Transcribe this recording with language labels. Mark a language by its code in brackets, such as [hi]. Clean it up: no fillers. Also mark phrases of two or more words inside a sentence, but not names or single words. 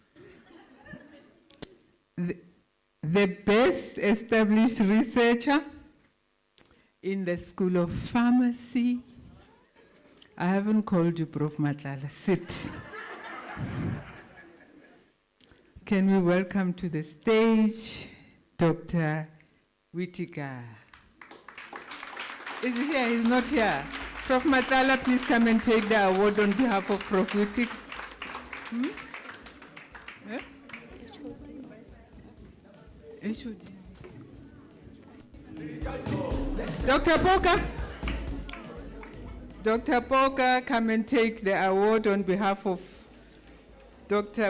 [en] The best established researcher in the School of Pharmacy. I haven't called you, Prof. Matlala. Sit. Can we welcome to the stage Dr. Whittaker? Is he here? He's not here. Prof. Matlala, please come and take the award on behalf of Prof. Whittaker. Eh? HOD. Dr. Poka. Dr. Poka, come and take the award on behalf of Dr.